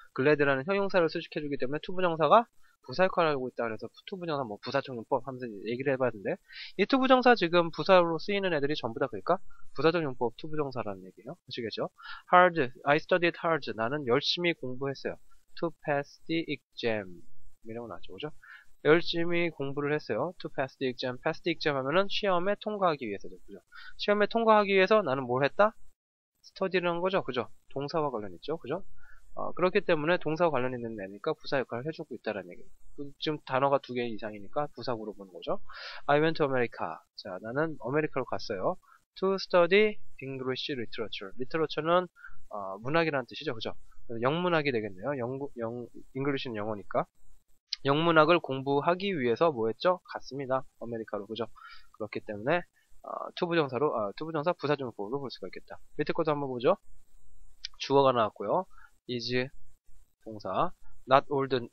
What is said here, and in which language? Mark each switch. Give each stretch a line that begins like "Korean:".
Korean: glad라는 형용사를 수식해주기 때문에 투부정사가 부사 역할을 하고 있다 그래서 투부정사 뭐 부사적 용법 하면서 얘기를 해봤는데 이 투부정사 지금 부사로 쓰이는 애들이 전부 다 그러니까 부사적 용법 투부정사라는 얘기예요. 아시겠죠?
English: hard, I studied hard.
Korean: 나는 열심히 공부했어요.
English: to pass the exam
Korean: 이라고 나왔죠. 그죠? 열심히 공부를 했어요.
English: to pass the exam.
Korean: pass the exam 하면은 시험에 통과하기 위해서죠. 그죠? 시험에 통과하기 위해서 나는 뭘 했다? 스터디라는 거죠. 그죠? 동사와 관련 있죠. 그죠? 그렇기 때문에 동사와 관련 있는 애니까 부사 역할을 해주고 있다는 얘기예요. 지금 단어가 2개 이상이니까 부사구로 보는 거죠.
English: I went to America.
Korean: 자, 나는 아메리카로 갔어요.
English: To study English literature.
Korean: literature는 문학이라는 뜻이죠. 그죠? 영문학이 되겠네요. English는 영어니까. 영문학을 공부하기 위해서 뭐 했죠? 갔습니다. 아메리카로. 그죠? 그렇기 때문에 투부정사 부사적용법으로 볼 수가 있겠다. 밑에 것도 한번 보죠. 주어가 나왔고요. is 동사. not old.